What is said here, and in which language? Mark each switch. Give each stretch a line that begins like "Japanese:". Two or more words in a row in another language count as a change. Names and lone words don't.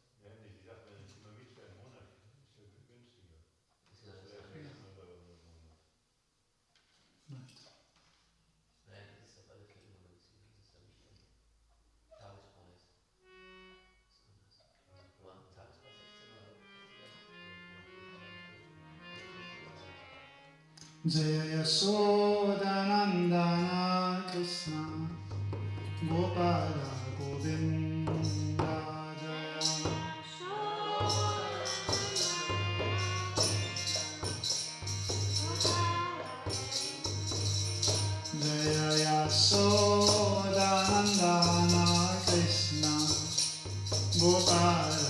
German: Ja, nee, die sagt, wenn ich immer mit für einen Monat, ist ja günstiger. Ist ja Das das wäre andere. 600 Euro im Monat. Vielleicht. Nein, das ist auf alle Fälle immer günstiger. Das ist ja nicht ein Tagespreis. Das ist anders. Aber am Tagespreis 16 Euro.
Sanskrit: Jaya Yashodanandana Krishna Gopala Govinda Jaya Jaya Yashodanandana Krishna Gopala